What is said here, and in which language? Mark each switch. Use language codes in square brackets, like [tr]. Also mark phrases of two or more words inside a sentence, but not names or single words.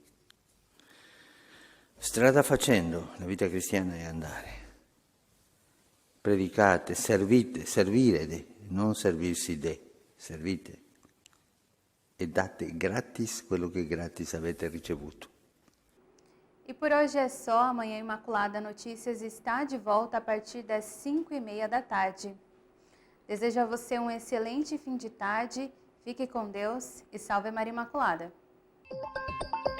[it] Strada facendo, la vita cristiana è andare. Predicate, servite, servire, non servirsi servite e date gratis quello che gratis avete ricevuto. [pt] E por hoje é só. Amanhã Imaculada Notícias está de volta a partir das 5h30 da tarde. Desejo a você um excelente fim de tarde, fique com Deus e salve Maria Imaculada.